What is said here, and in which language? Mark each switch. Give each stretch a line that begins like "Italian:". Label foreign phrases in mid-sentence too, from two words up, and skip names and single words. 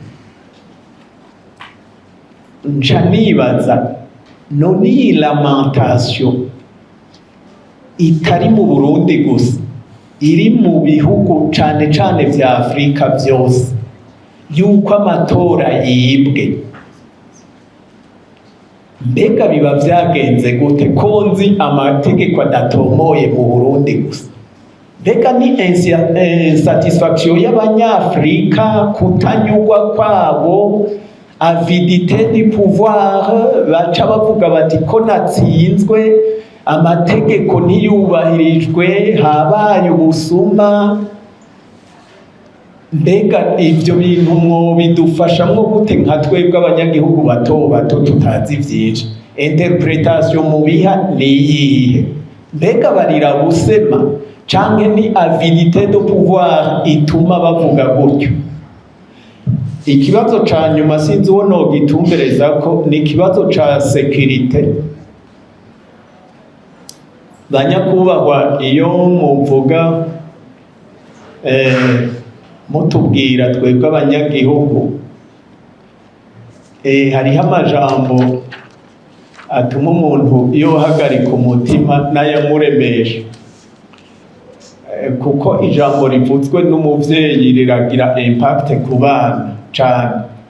Rundi: nca nibaza none iyi lamentation itari mu Burundi gusa, iri mu bihugu cane cane vya Afrika vyose, yuko amatora yibwe, mbega biba vyagenze gute ko nzi amategeko adatomoye mu Burundi gusa? Mbega ni insatisfaction y'abanyafrika, kutanyurwa kwabo,
French: avidité du pouvoir,
Rundi: baca bavuga bati ko natsinzwe, amategeko ntiyubahirijwe, habaye ubusuma. Mbega ivyo bintu mwobidufashamwo gute nka twebwe abanyagihugu bato bato tutazi vyinshi? Interpretation mubiha niyihe? Mbega barira busema canke ni
French: avidité de pouvoir
Rundi: ituma bavuga gutyo? Ikibazo ca nyuma sinzi uwo nogitumberezako ni ikibazo ca sécurité. Banyakubahwa, iyo muvuga mutubwira twebwe abanyagihugu, hariho amajambo atuma umuntu yohagarika umutima n'ayamuremesha, kuko ijambo rivutswe n'umuvyeyi riragira impact ku bana cane.